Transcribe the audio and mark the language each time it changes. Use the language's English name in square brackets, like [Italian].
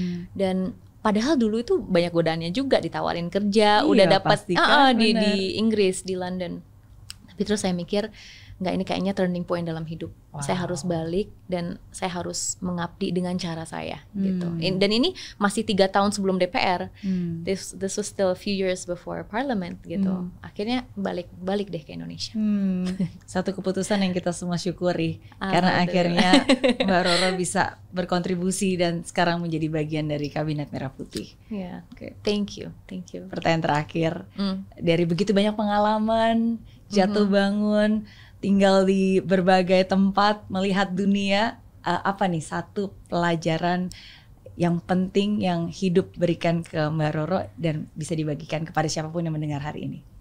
[Indonesian] Dan padahal dulu itu banyak godaannya juga, ditawarin kerja, udah dapat di Inggris, di London. Tapi terus saya mikir, nggak, ini kayaknya turning point dalam hidup. Saya harus balik dan saya harus mengabdi dengan cara saya gitu. Dan ini masih 3 tahun sebelum DPR. [English] This was still a few years before Parliament gitu. [Indonesian] Akhirnya balik deh ke Indonesia. Satu keputusan yang kita semua syukuri karena akhirnya Mbak Roro bisa berkontribusi dan sekarang menjadi bagian dari Kabinet Merah Putih. [English] Okay. Thank you. [Indonesian] Pertanyaan terakhir, dari begitu banyak pengalaman, jatuh bangun, tinggal di berbagai tempat, melihat dunia, apa nih satu pelajaran yang penting yang hidup berikan ke Mbak Roro dan bisa dibagikan kepada siapapun yang mendengar hari ini?